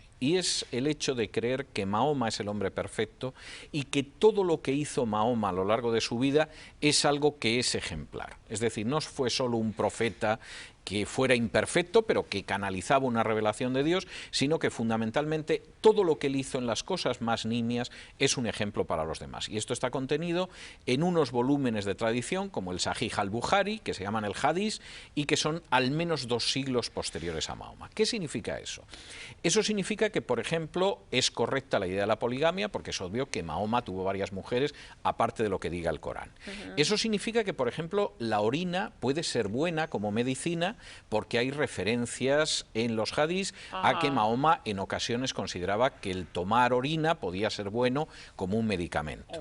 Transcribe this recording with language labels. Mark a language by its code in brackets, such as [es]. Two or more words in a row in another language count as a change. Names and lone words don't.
[es] Y es el hecho de creer que Mahoma es el hombre perfecto y que todo lo que hizo Mahoma a lo largo de su vida es algo que es ejemplar. Es decir, no fue solo un profeta que fuera imperfecto, pero que canalizaba una revelación de Dios, sino que fundamentalmente todo lo que él hizo en las cosas más nimias es un ejemplo para los demás. Y esto está contenido en unos volúmenes de tradición, como el Sahih al-Bukhari, que se llaman el Hadís, y que son al menos 2 siglos posteriores a Mahoma. ¿Qué significa eso? Eso significa que, por ejemplo, es correcta la idea de la poligamia, porque es obvio que Mahoma tuvo varias mujeres, aparte de lo que diga el Corán. Eso significa que, por ejemplo, la orina puede ser buena como medicina, porque hay referencias en los hadís a que Mahoma en ocasiones consideraba que el tomar orina podía ser bueno como un medicamento.